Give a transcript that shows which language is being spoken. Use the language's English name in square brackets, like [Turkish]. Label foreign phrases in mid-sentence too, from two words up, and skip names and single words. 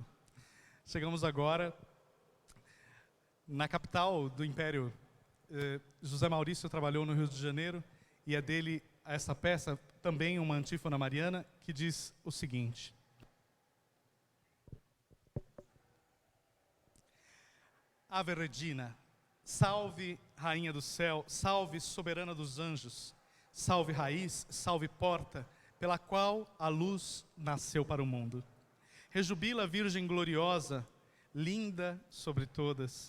[Portuguese] Chegamos agora na capital do Império. José Maurício trabalhou no Rio de Janeiro e é dele a essa peça também uma antífona mariana que diz o seguinte: [Latin] Ave Regina, [Portuguese] salve Rainha do céu, salve soberana dos anjos, salve raiz, salve porta, pela qual a luz nasceu para o mundo. Rejubila, Virgem gloriosa, linda sobre todas.